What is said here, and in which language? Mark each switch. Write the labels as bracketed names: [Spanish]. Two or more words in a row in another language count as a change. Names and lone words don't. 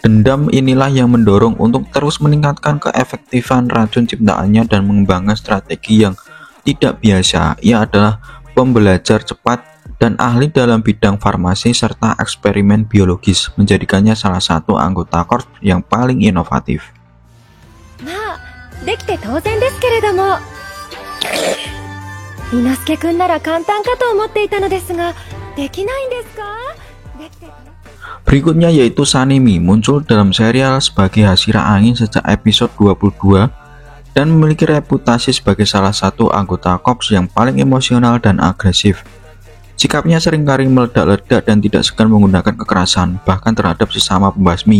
[Indonesian] Dendam inilah yang mendorong untuk terus meningkatkan keefektifan racun ciptaannya dan mengembangkan strategi yang tidak biasa. Ia adalah pembelajar cepat dan ahli dalam bidang farmasi serta eksperimen biologis, menjadikannya salah satu anggota korps yang paling inovatif. [Japanese] まあ、できて当然ですけれども、伊之助くんなら簡単かと思っていたのですが、できないんですか？できて [Indonesian] Berikutnya yaitu Sanemi, muncul dalam serial sebagai Hashira Angin sejak episode 22 dan memiliki reputasi sebagai salah satu anggota korps yang paling emosional dan agresif. Sikapnya seringkali meledak-ledak dan tidak segan menggunakan kekerasan, bahkan terhadap sesama pembasmi.